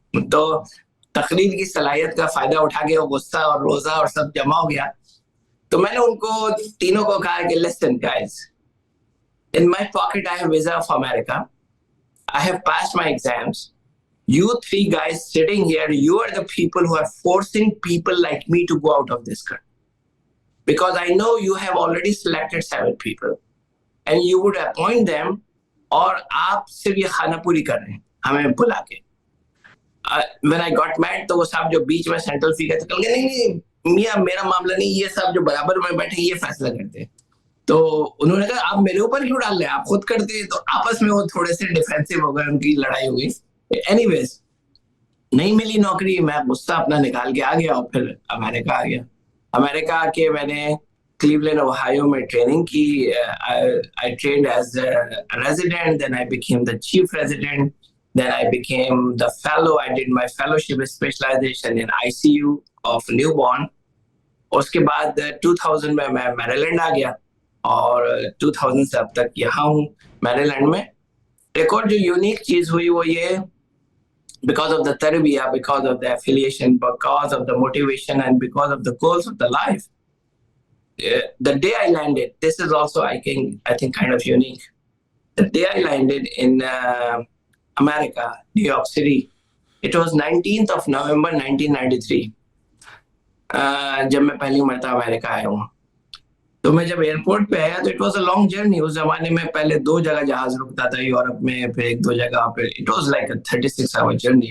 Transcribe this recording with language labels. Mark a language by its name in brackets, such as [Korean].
[Urdu] تو تقریر کی صلاحیت کا فائدہ اٹھا کے وہ غصہ اور روزہ اور سب جمع ہو گیا. تو میں نے ان کو تینوں کو کہا کہ [English] listen guys, in my pocket I have visa of America, I have passed my exams, you 3 guys sitting here, you are the people who are forcing people like me to go out of this country, because I know you have already selected 7 people and you would appoint them, [Urdu] اور آپ صرف یہ خانہ پوری کر رہے ہیں ہمیں بلا کے. [English] When I got mad, [Urdu] تو وہ صاحب جو بیچ میں سینٹرل فیگر تھے, کہ نہیں میاں میرا معاملہ نہیں, یہ صاحب جو برابر میں بیٹھے یہ فیصلہ کرتے ہیں. تو انہوں نے کہا آپ میرے اوپر کیوں ڈال رہے ہیں, آپ خود کرتے. تو آپس میں وہ تھوڑے سے ڈیفینسو ہو گئے, ان کی لڑائی ہو گئی. اینی ویز, نہیں ملی نوکری, میں غصہ اپنا نکال کے آ گیا اور پھر امریکہ آ گیا. امریکہ آ کے میں نے کلیولینڈ اوہایو میں ٹریننگ کی. [English] I trained as a resident, then I became the chief resident, then I became the fellow. I did my fellowship specialization in ICU of newborn. [Urdu] اس کے بعد 2000 میں میریلینڈ آ گیا اور 2000 سے اب تک یہاں ہوں میریلینڈ میں. ایک اور جو یونیک چیز ہوئی وہ یہ, [English] because of the tarbiyah, because of the affiliation, because of the motivation, and because of the goals of the life. The day I landed, this is also I think kind of unique. The day I landed in America, New York City, it was 19th of November 1993. [Urdu] جب میں پہلی مرتبہ امریکہ آیا ہوں, تو میں جب airport پہ آیا تو [English] It was a long journey. [Urdu] اس زمانے میں پہلے 2 جگہ جہاز رکتا تھا یورپ میں, پھر 1-2 جگہ, پھر [English] It was like a 36 hour journey.